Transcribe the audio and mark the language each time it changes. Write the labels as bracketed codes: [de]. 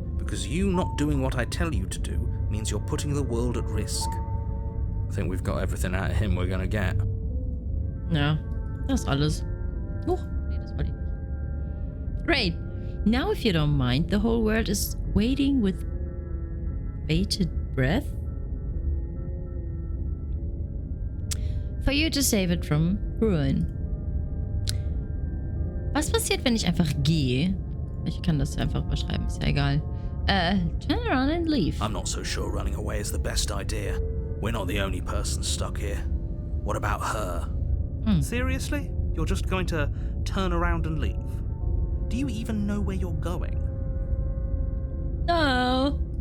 [en] Because you not doing what I tell you to do means you're putting the world at risk. I think we've got everything out of him we're gonna get. [de] Ja, das ist alles. Oh, nee, das wollte ich nicht. [en] Great. Now, if you don't mind, the whole world is waiting with bated breath for you to save it from ruin. [de] Was passiert, wenn ich einfach gehe? Ich kann das einfach überschreiben, ist ja egal. [en] Turn around and leave. I'm not so sure running away is the best idea. We're not the only person stuck here. What about her? Seriously? You're just going to turn around and leave? Do you even know where you're going? No.